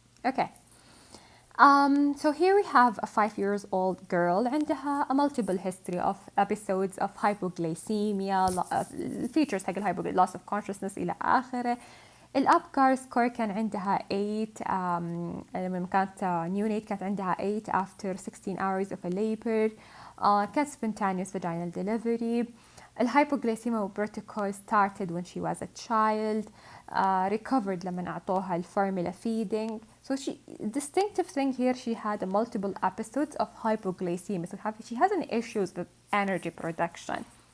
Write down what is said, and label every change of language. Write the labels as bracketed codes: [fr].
[en] Okay. So here we have a 5 years old girl عندها a multiple history of episodes of hypoglycemia, features [ar] حق الهايبوغليسيميا, [en] loss of consciousness [ar] إلى آخره. الأبكار سكور كان عندها 8 لما كانت neonate كانت عندها 8 [en] after 16 hours of a labor. كانت spontaneous vaginal delivery. [ar] الهايبوغليسيميا والبروتوكول [en] started when she was a child. [ar] Recovered لما أعطوها الفورمولا feeding. [en] So distinctive thing here, she had multiple episodes of hypoglycemia. So she has an issues with energy production.